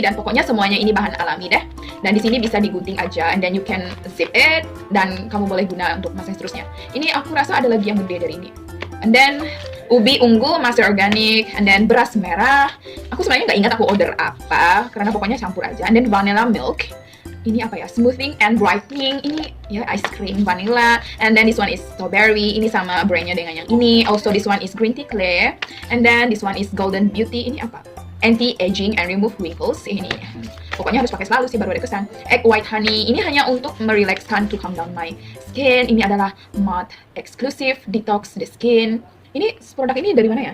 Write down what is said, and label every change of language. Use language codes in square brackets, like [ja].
[id] Dan pokoknya semuanya ini bahan alami deh. Dan di sini bisa digunting aja, [en] and then you can zip it, [id] dan kamu boleh guna untuk masa seterusnya. Ini aku rasa ada lagi yang gede dari ini. And then ubi ungu masker organik, and then beras merah. Aku sebenarnya nggak ingat aku order apa, karena pokoknya campur aja. And then vanilla milk. Ini apa ya? [en] Smoothing and brightening. [id] Ini ya [en] ice cream vanilla. And then this one is strawberry. [id] Ini sama brandnya dengan yang ini. [en] Also this one is green tea clear. And then this one is golden beauty. [id] Ini apa? [en] Anti-aging and remove wrinkles. [id] Ini pokoknya harus pakai selalu sih baru ada kesan. Egg white honey. Ini hanya untuk merelaxkan, [en] to calm down my skin. [id] Ini adalah matte exclusive detox the skin. Ini produk ini dari mana ya?